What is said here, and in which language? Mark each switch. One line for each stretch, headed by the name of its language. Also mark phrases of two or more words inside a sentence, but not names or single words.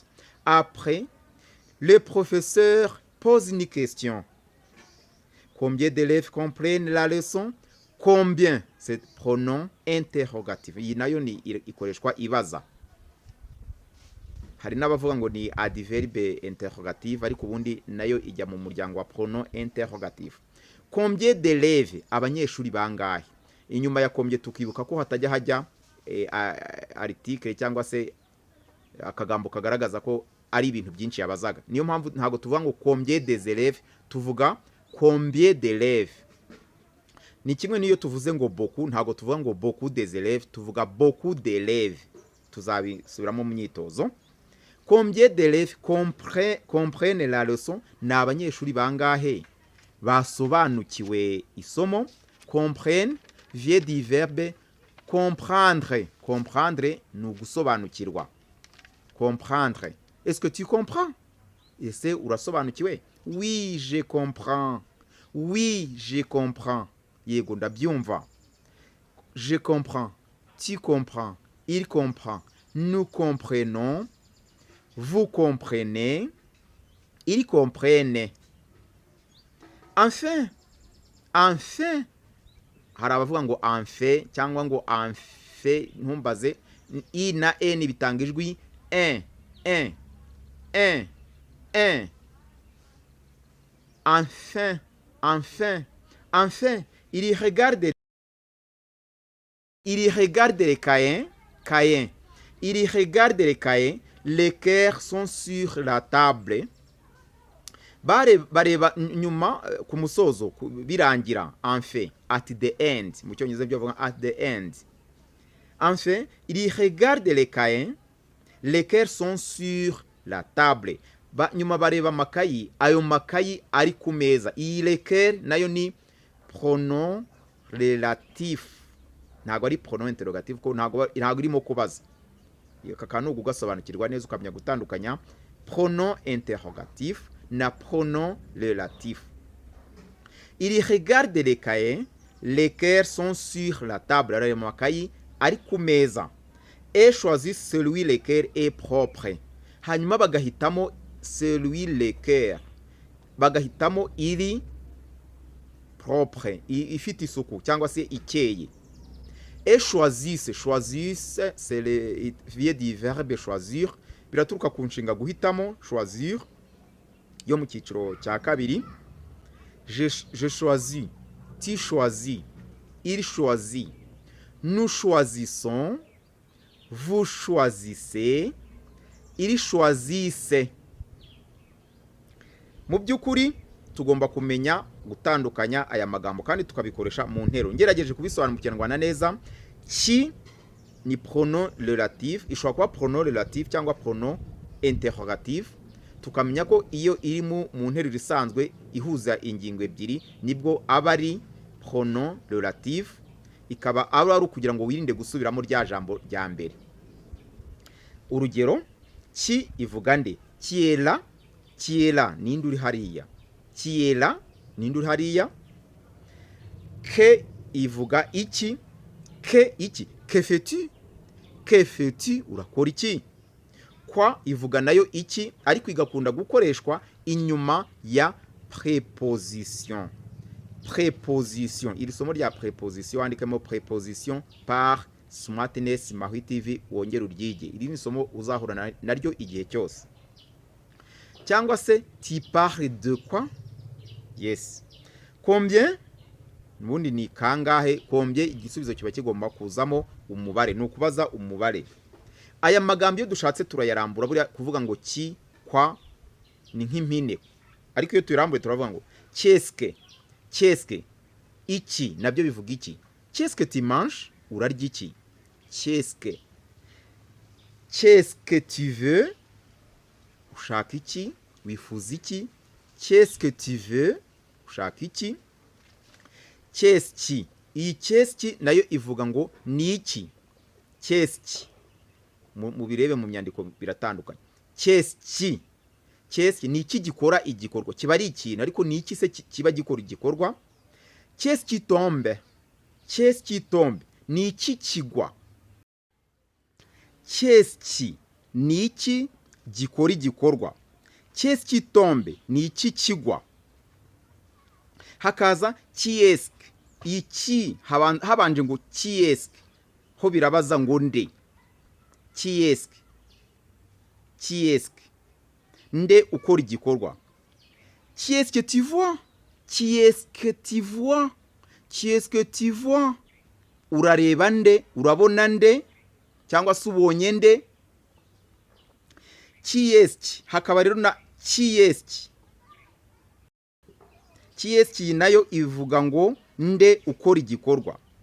French: Après, le professeur pose une question. Combien d'élèves comprennent la leçon? Combien? C'est pronom interrogatif.
Kinyarwanda: Iyi nayo ni ikoreshwa ibaza. Hari n'abavuga ngo ni
French: adverbe interrogative,
Kinyarwanda: ariko ubundi nayo ijya mu muryango wa
French: pronom interrogative. Combien d'élèves?
Kinyarwanda: Abanyeshuri bangahe? Inyuma ya combien tukibuka ko hatajya hajya article cyangwa se akagambo kagaragaza ko ari ibintu byinshi yabazaga. Niyo mpamvu ntago tuvuga ngo
French: combien des élèves,
Kinyarwanda: tuvuga
French: combien d'élèves.
Kinyarwanda: Ni kimwe niyo tuvuze ngo beaucoup, ntago tuvuga ngo
French: beaucoup des élèves,
Kinyarwanda: tuvuga
French: beaucoup d'élèves.
Kinyarwanda: Tuzabisubiramo mu myitozo.
French: Combien d'élèves comprennent la leçon?
Kinyarwanda: Ni abanyeshuri bangahe basobanukiwe isomo?
French: Comprenne vient du verbe comprendre.
Kinyarwanda: Comprendre ni ugusobanukirwa.
French: Comprendre. Est-ce que tu comprends?
Kinyarwanda: Ese urasobanukiwe?
French: Oui, je comprends. Oui, je comprends.
Kinyarwanda: Yego ndabyumva.
French: Je comprends. Tu comprends. Il comprend. Nous comprenons. Vous comprenez. Ils comprennent. Enfin. Enfin.
Kinyarwanda: Hari abavuga ngo enfin cyangwa ngo enfin, ntumbaze, i na n bitanga ijwi un.
French: Enfin, enfin, enfin, il regarde les cahiers. Il regarde les cahiers. Les cahiers sont sur la table.
Kinyarwanda: Bareba nyuma ku musozo birangira.
French: Enfin,
English: at the end.
Kinyarwanda: Mu cyongereza byo bavuga
English: at the end.
French: Enfin, il regarde les cahiers. Les cahiers sont sur la table.
Kinyarwanda: Nyuma bareba makayi, ayo makayi ari ku meza. Iyi leker nayo ni
French: pronom relatif.
Kinyarwanda: Ntago ari
French: pronom interrogative,
Kinyarwanda: ko ntago irimo kubaza. Kakanu ugasobanukirwa neza ukamenya gutandukanya
French: pronom interrogatif
Kinyarwanda: na
French: pronom relatif. Il regarde les cahiers. Les cahiers sont sur la table.
Kinyarwanda: Ayo makayi ari ku meza.
French: Et choisit celui lequel est propre.
Kinyarwanda: Hanyuma bagahitamo
French: celui lequel,
Kinyarwanda: bagahitamo iri propre, ifite isuku cyangwa se ikeye.
French: Et choisisse c'est le vient du verbe choisir,
Kinyarwanda: biraturuka ku nshinga guhitamo, choisir yo mu cyiciro cya kabiri.
French: Je choisis, tu choisis, il choisit, nous choisissons, vous choisissez, ils choisissent.
Kinyarwanda: Mu by'ukuri tugomba kumenya gutandukanya aya magambo kandi tukabikoresha mu ntero. Ngerageje kubisobanura mu Kinyarwanda neza. Ki ni
French: pronom relatif,
Kinyarwanda: ishobora kuba
French: pronom relatif
Kinyarwanda: cyangwa
French: pronom interrogatif.
Kinyarwanda: Tukamenya ko iyo iri mu nteruro isanzwe ihuza ingingo ebyiri nibwo aba ari
French: pronom relatif,
Kinyarwanda: ikaba ari kugira ngo wirinde gusubiramo rya jambo rya mbere. Urugero, ki ivuga nde? Kiela ninde uri hariya? Kiela ninde uri hariya? Ke ivuga iki? Ke iki?
French: Que fais-tu?
Kinyarwanda: Urakora iki? Kwa ivuga nayo iki, ariko igakunda gukoreshwa inyuma ya préposition. Préposition. Iri somo rya préposition andikamo préposition par Smartness Mahui TV, wongera uryige. Iri ni somo uzahura naryo igihe cyose. Cyangwa se
French: tu parles de quoi?
English: Yes. Combien?
Kinyarwanda: Nubundi ni kangahe. Combien igisubizo kiba kigomba kuzamo umubare, ni ukubaza umubare. Aya magambo yo dushatse turayarambura, buriya kuvuga ngo ki, kwa ni nk'impine, ariko iyo tuyirambuye turavuga ngo qu'est-ce, iki nabyo bivuga iki.
French: Qu'est-ce tu manges?
Kinyarwanda: Urarya iki?
French: Qu'est-ce que tu veux?
Kinyarwanda: Ushaka iki? Wifuza iki?
French: Qu'est-ce que tu veux?
Kinyarwanda: Ushaka iki? Qu'est-ce, iyi qu'est-ce nayo ivuga ngo ni iki. Qu'est-ce mu birebe mu myandiko biratandukanye. Qu'est-ce ni iki gikora igikorwa, kiba ari ikintu ariko ni iki se kiba gikora igikorwa.
French: Qu'est-ce qui tombe
Kinyarwanda: ni iki kigwa.
French: Qu'est-ce qui
Kinyarwanda: ni iki gikora igikorwa.
French: Qu'est-ce qui tombe
Kinyarwanda: ni iki kigwa. Hakaza
French: qui est-ce
Kinyarwanda: iki habanje ngo
French: qui est-ce
Kinyarwanda: ho birabaza ngo nde.
French: Qui est-ce qui est-ce
Kinyarwanda: nde ukora igikorwa.
French: Qui est-ce que tu vois. Qui est-ce que tu vois. Qui est-ce que tu vois.
Kinyarwanda: Urareba nde, urabona nde, cyangwa se ubonye nde.
French: Qui est-ce
Kinyarwanda: hakaba rero na
French: qui est-ce. Qui est-ce
Kinyarwanda: nayo ivuga ngo nde ukora igikorwa.